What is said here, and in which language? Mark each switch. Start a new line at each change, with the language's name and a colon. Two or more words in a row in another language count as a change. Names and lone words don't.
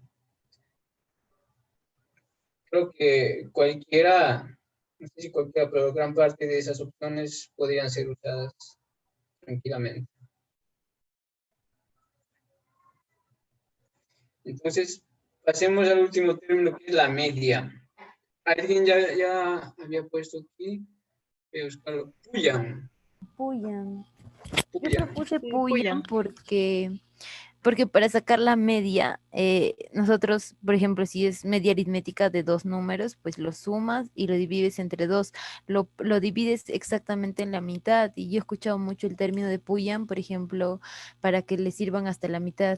Spanish: Creo que cualquiera, no sé si cualquiera, pero gran parte de esas opciones podrían ser usadas tranquilamente. Entonces, pasemos al último término, que es la media. ¿Alguien ya había puesto aquí? Voy a buscarlo. Puyan. Puyan. Yo Puyan. propuse Puyan porque para sacar la media, nosotros, por ejemplo, si es media aritmética de dos números, pues lo sumas y lo divides entre dos. Lo divides exactamente en la mitad. Y yo he escuchado mucho el término de Puyan, por ejemplo, para que le sirvan hasta la mitad.